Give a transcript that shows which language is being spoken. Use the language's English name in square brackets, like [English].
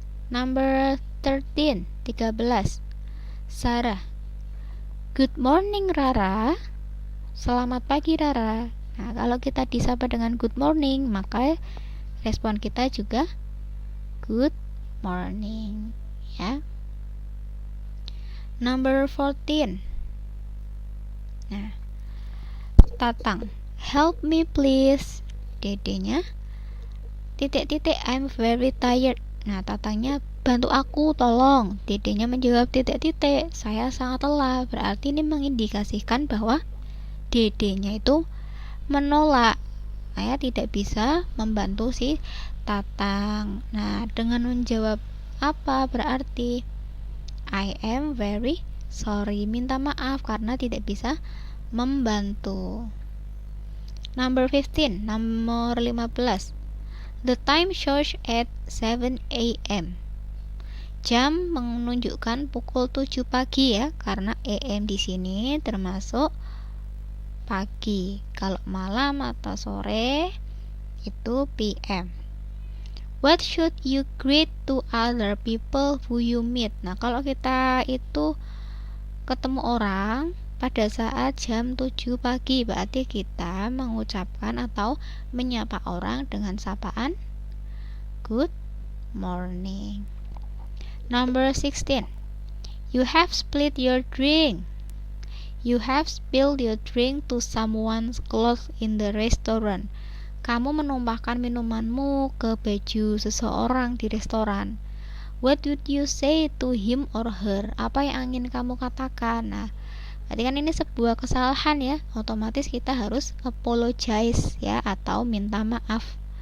[English] Number 13. Sarah. Good morning, Rara. [Indonesian] Selamat pagi, Rara. Nah, kalau kita disapa dengan [English] good morning, [Indonesian] maka respon kita juga good morning, ya. [English] Number 14. Nah, Tatang, help me please. [Indonesian] Dedenya titik-titik, [English] I'm very tired. [Indonesian] Nah, Tatangnya, bantu aku tolong. Dedenya menjawab titik-titik, saya sangat lelah. Berarti ini mengindikasikan bahwa dedenya itu menolak. Saya tidak bisa membantu si Tatang. Nah, dengan menjawab apa berarti [English] I am very sorry, [Indonesian] minta maaf karena tidak bisa membantu. [English] Number 15, [Indonesian] nomor 15. [English] The time shows at 7 a.m. [Indonesian] Jam menunjukkan pukul 7 pagi, ya, karena AM di sini termasuk pagi. Kalau malam atau sore itu PM. [English] What should you greet to other people who you meet? [Indonesian] Nah, kalau kita itu ketemu orang pada saat jam 7 pagi, berarti kita mengucapkan atau menyapa orang dengan sapaan [English] good morning. Number 16. You have spilled your drink. You have spilled your drink to someone's clothes in the restaurant. [Indonesian] Kamu menumpahkan minumanmu ke baju seseorang di restoran. [English] What would you say to him or her? [Indonesian] Apa yang ingin kamu katakan? Nah, berarti kan ini sebuah kesalahan ya, otomatis kita harus apologize ya, atau minta maaf.